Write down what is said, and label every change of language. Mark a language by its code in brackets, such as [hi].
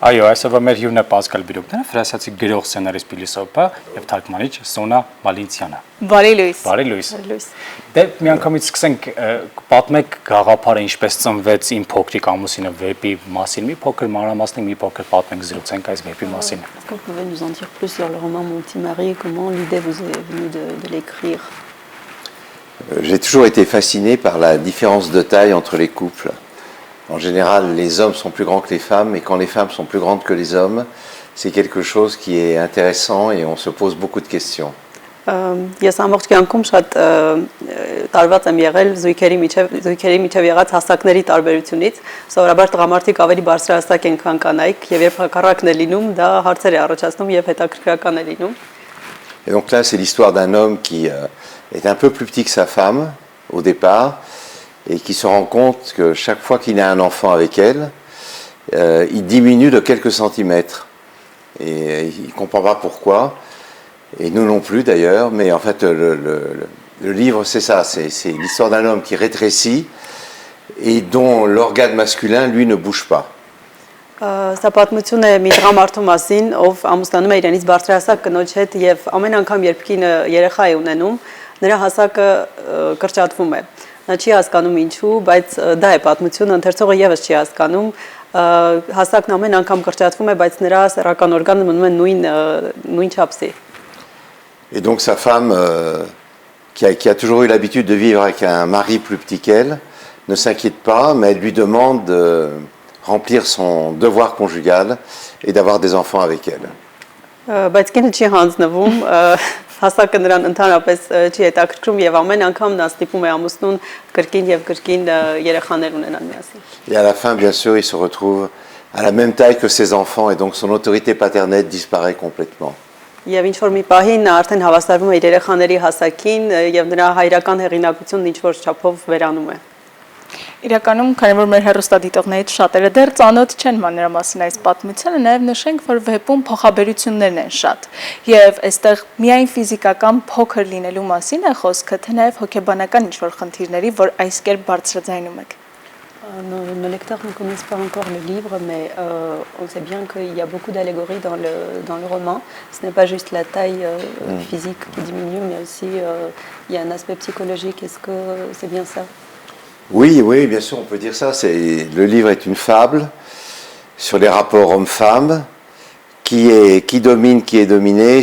[hy] Այո, այսօրվա մեր հյուրն է Պասկալ Բրյուկները, ֆրանսիացի գրող, սցենարիստ, փիլիսոփա եւ թարգմանիչ Սոնա Վալենցիանը։ Բարի լույս։ Բարի լույս։ Դե միանգամից սկսենք պատմեք գաղափարը ինչպես ծնվեց Իմ փոքրիկ ամուսինը վեպի մասին, մի փոքր մանրամասնիկ, մի փոքր պատմենք զրուցենք այս վեպի մասին։ [fr] Est-ce que vous pouvez nous en dire plus sur le roman Mon petit mari, comment l'idée vous est venue de l'écrire? J'ai toujours été fasciné par la différence de taille entre les couples. En général, les hommes sont plus grands que les femmes, et quand les femmes sont plus grandes que les hommes, c'est quelque chose qui est intéressant et on se pose beaucoup de questions. [hy] Ես ամբողջ կյանքում շատ տարված եմ եղել զույգերի միջև եղած հասակների տարբերությունից, սովորաբար տղամարդիկ ավելի բարձրահասակ են քան կանայք, եւ երբ հակառակն է լինում, դա հարցեր է առաջացնում եւ հետաքրքրական է լինում։ [fr] Et donc là, c'est l'histoire d'un homme qui est un peu plus petit que sa femme au départ et qui se rend compte que chaque fois qu'il a un enfant avec elle, il diminue de quelques centimètres. Et il ne comprend pas pourquoi, et nous non plus d'ailleurs, mais en fait le livre c'est ça, c'est l'histoire d'un homme qui rétrécit et dont l'organe masculin lui ne bouge pas. [hy] Սա պատմություն է մի տղամարդու մասին, ով ամուսնանում է իրենից բարձրահասակ կնոջ հետ եւ ամեն անգամ երբ կինը երեխա է ունենում, նրա հասակը կրճատվում է։ Նա չի հասկանում ինչու, բայց դա է պատմությունը, ընթերցողը եւս չի հասկանում, հասակն ամեն անգամ կրճատվում է, բայց նրա սեռական օրգանը մնում է նույն չափսի։ [fr] Et donc sa femme, qui a toujours eu l'habitude de vivre avec un mari plus petit qu'elle, ne s'inquiète pas, mais elle lui demande de remplir son devoir conjugal et d'avoir des enfants avec elle. [hy] Բայց կինը չի հանձնվում, հասակը նրան ընդհանրապես չի հետաքրքրում եւ ամեն անգամ նա ստիպում է ամուսնուն կրկին եւ կրկին երեխաներ ունենան միասին։ [fr] Et à la fin, bien sûr, il se retrouve à la même taille que ses enfants et donc son autorité paternelle disparaît complètement. [hy] Եվ ինչ որ մի պահին նա արդեն հավասարվում է իր երեխաների հասակին եւ նրա հայրական հեղինակությունն ինչ որ չափով վերանում է։ Իրականում, քանի որ մեր հեռուստադիտողներից շատերը դեռ ծանոթ չեն մանրամասն այս պատմությանը, նաև նշենք, որ վեպում փոխաբերություններն են շատ։ Եվ այստեղ միայն ֆիզիկական փոքր լինելու մասին է խոսքը, թե նաև հոգեբանական ինչ-որ խնդիրների, որ այս կերպ բարձրաձայնում եք։ [fr] Nos lecteurs ne connaissent pas encore le livre, mais on sait bien qu'il y a beaucoup d'allégories dans le roman. Ce n'est pas juste la taille physique qui diminue, mais aussi il y a un aspect psychologique. Est-ce que c'est bien ça? Oui, bien sûr, on peut dire ça. Le livre est une fable sur les rapports hommes-femmes, qui domine, qui est dominé.